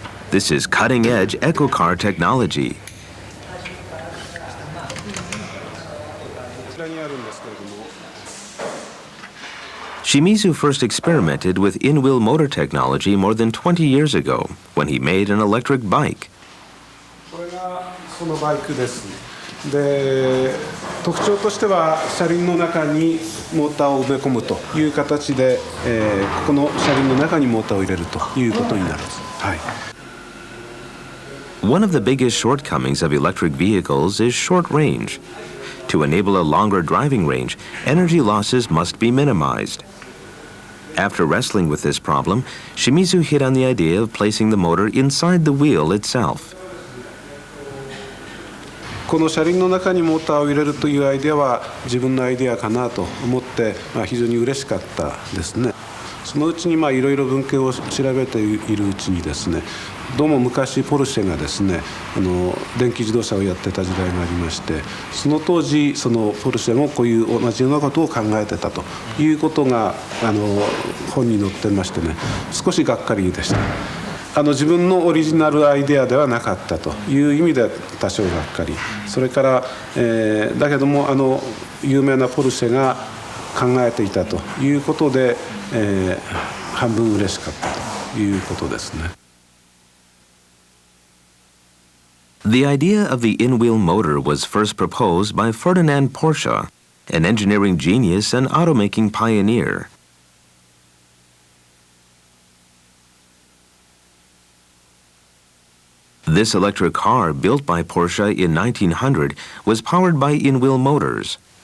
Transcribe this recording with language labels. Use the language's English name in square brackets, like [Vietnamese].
[English] This is cutting-edge eco-car technology. Shimizu first experimented with in-wheel motor technology more than 20 years ago when he made an electric bike. [Japanese] これがそのバイクです。で、特徴としては車輪の中にモーターを埋め込むという形で、ここの車輪の中にモーターを入れるということになるんです。はい。 [English] One of the biggest shortcomings of electric vehicles is short range. To enable a longer driving range, energy losses must be minimized. After wrestling with this problem, Shimizu hit on the idea of placing the motor inside the wheel itself. [Japanese] この車輪の中にモーターを入れるというアイデアは自分のアイデアかなと思って、非常に嬉しかったですね。そのうちにいろいろ文献を調べているうちにですね、どうも昔ポルシェがですね電気自動車をやってた時代がありまして、その当時そのポルシェもこういう同じようなことを考えてたということが本に載ってましてね、少しがっかりでした。自分のオリジナルアイデアではなかったという意味で多少がっかり、それから、だけども有名なポルシェが考えていたということで、半分嬉しかったということですね。 [English] The idea of the in-wheel motor was first proposed by Ferdinand Porsche, an engineering genius and automaking pioneer. This electric car, built by Porsche in 1900, was powered by in-wheel motors.